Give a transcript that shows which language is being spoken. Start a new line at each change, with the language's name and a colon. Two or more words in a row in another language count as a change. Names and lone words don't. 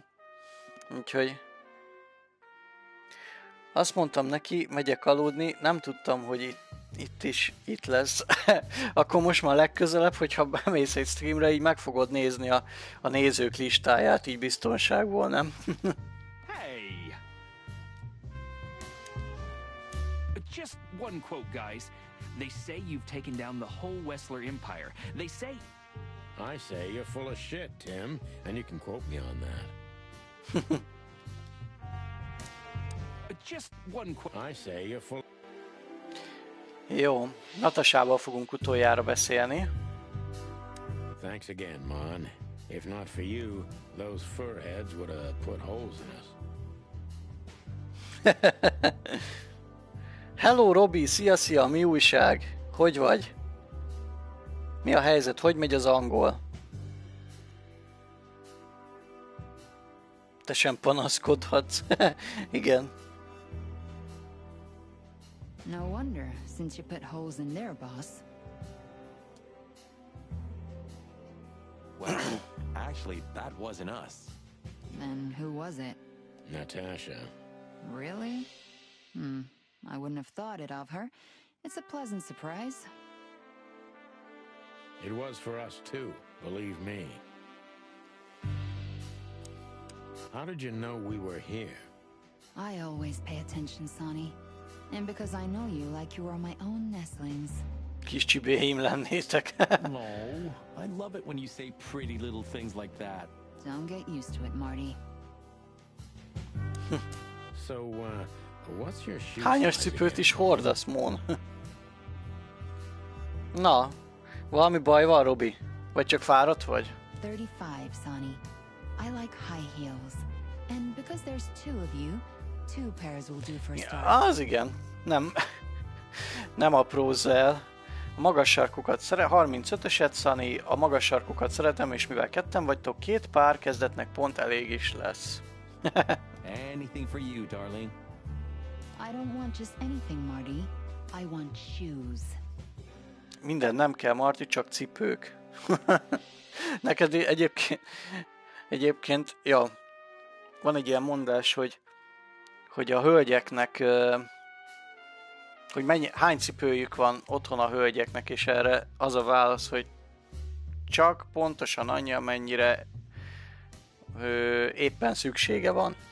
Hungarian: Úgyhogy azt mondtam neki, megyek aludni, nem tudtam, hogy itt lesz. Akkor most már legközelebb, hogyha bemész egy streamre, így meg fogod nézni a nézők listáját, így biztonságból, nem?
English: Hey! Just one quote, guys. They say you've taken down the whole Wessler empire. They say... I say you're full of shit, Tim, and you can quote me on that. Just one quote. I say you're full...
Hungarian: Jó, Natasával fogunk utoljára beszélni.
English: Thanks again, Mon. If not for you, those furheads would have put holes in us. Hello,
Hungarian: Robi, szia, mi újság? Hogy vagy? Mi a helyzet? Hogy megy az angol? Te sem panaszkodhatsz. Igen.
English: No wonder, since you put holes in there, boss. Well, actually, that wasn't us. Then who was it? Natasha. Really? I wouldn't have thought it of her. It's a pleasant surprise. It was for us too, believe me. How did you know we were here? I always pay attention, Sonny. And because I know you like you are my own nestlings.
Hungarian: Kis csibéim lennétek.
English: No, I love it when you say pretty little things like that. Don't get used to it, Marty. So, what's your shoe
Hungarian: Hányas
English: size
Hungarian: cipőt
English: again?
Hungarian: is hordasz, Mon? Na, valami baj van, Robi? Vagy csak fáradt vagy?
English: 35, Sonny. I like high heels. And because there's two of you, two pairs will do for a start.
Hungarian: Az igen. Nem aprózz el. A magas sarkukat 35-öset, Sunny, a magas sarkukat szeretem, és mivel ketten vagytok, 2 pár kezdetnek pont elég is lesz.
English: Anything for you, darling. I don't want just anything, Marty. I want shoes.
Hungarian: Minden nem kell, Marty, csak cipők. Neked egyébként, ja, van egy ilyen mondás, hogy a hölgyeknek, hogy hány cipőjük van otthon a hölgyeknek, és erre az a válasz, hogy csak pontosan annyi, amennyire éppen szüksége van.